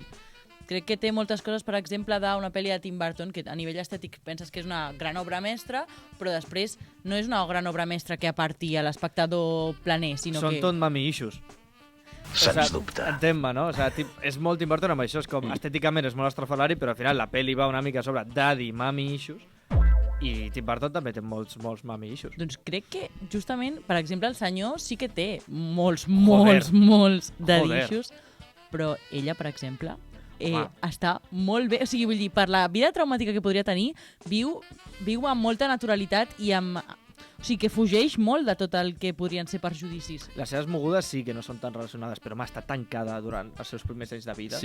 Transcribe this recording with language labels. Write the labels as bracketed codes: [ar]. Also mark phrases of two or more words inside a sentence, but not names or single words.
[ca] Crec que té moltes coses, per exemple, d'una pel·li de Tim Burton, que a nivell estètic penses que és una gran obra mestra, però després no és una gran obra mestra que aparti a l'espectador planer, sinó Són que... [en] tot mami issues. [ca] Sens dubte. Entén-me, no? O sigui, és molt important amb això, és com estèticament és molt estrafalari, però al final la pel·li va una mica sobre [en] daddy, mami issues, [ca] i Tim Burton també té molts [en] mami issues. [ca] Doncs crec que, justament, per exemple, el senyor sí que té molts Joder. [en] daddy issues, [ca] però ella, per exemple, està molt bé. O sigui, vull dir, per la vida traumàtica que podria tenir, viu amb molta naturalitat i amb... O sigui, que fugeix molt de tot el que podrien ser perjudicis. Les seves mogudes sí que no són tan relacionades, però està tancada durant els seus primers anys de vida.